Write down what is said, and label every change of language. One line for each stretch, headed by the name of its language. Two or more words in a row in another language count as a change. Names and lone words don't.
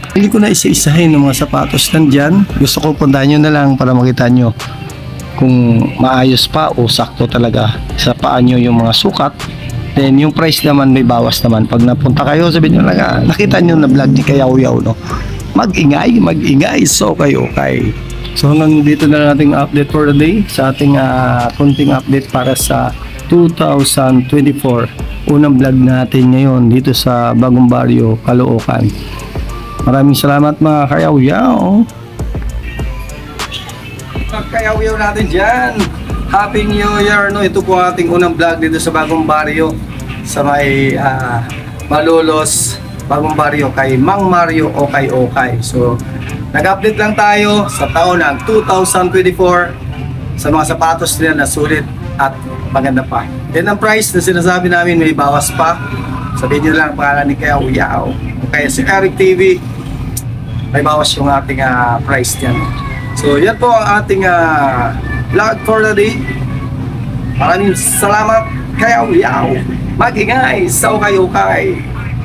Filipino: Hindi ko na isa-isahin ng mga sapatos nandyan. Gusto ko puntahan nyo na lang para makita nyo kung maayos pa o sakto talaga sa paa nyo yung mga sukat. Then yung price naman may bawas naman. Pag napunta kayo, sabihin nyo lang, nakita nyo na vlog ni Kayaw-Yaw, no? Mag-ingay. So kayo, okay. So hanggang dito na lang ating update
English: for the day
Filipino: sa ating kunting update para sa 2024. Unang vlog natin ngayon dito sa Bagong Baryo, Caloocan. Maraming salamat mga kayaw-yaw. Mga kayaw-yaw natin dyan.
English: Happy New Year, no?
Filipino: Ito po ang ating unang vlog dito sa Bagong Baryo. Sa may Malolos, Bagong Baryo kay Mang Mario Okay. So, nag-update lang tayo sa taon ng 2024 sa mga sapatos nila na sulit at maganda pa. Yan ang price na sinasabi namin, may bawas pa. Sabihin nyo lang ang pangalan ni Kayaw-Yaw. Kaya si Eric TV, may bawas yung ating price niyan. So yan po ang ating vlog
English: for the day.
Filipino: Maraming salamat Kayaw-Yaw. Mag-ingay sa ukay-ukay.